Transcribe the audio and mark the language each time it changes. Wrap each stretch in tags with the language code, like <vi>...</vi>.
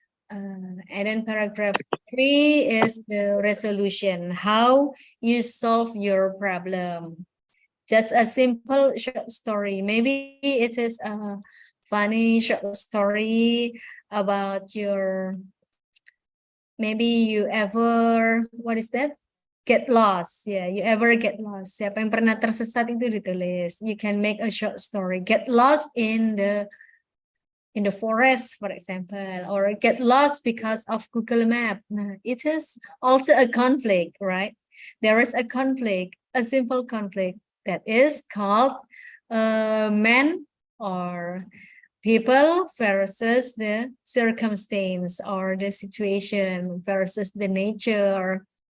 <en>And then paragraph 3 is the resolution, how you solve your problem. Just a simple short story. Maybe it is a funny short story about your, maybe you ever, what is that? get lost. Yeah, you ever get lost?</en> <id>Siapa yang pernah tersesat itu ditulis.</id> <en>You can make a short story. Get lost in the forest, for example, or get lost because of Google Map. Nah, it is also a conflict, right? There is a conflict, a simple conflict that is called man or people versus the circumstance or the situation versus the nature,</en>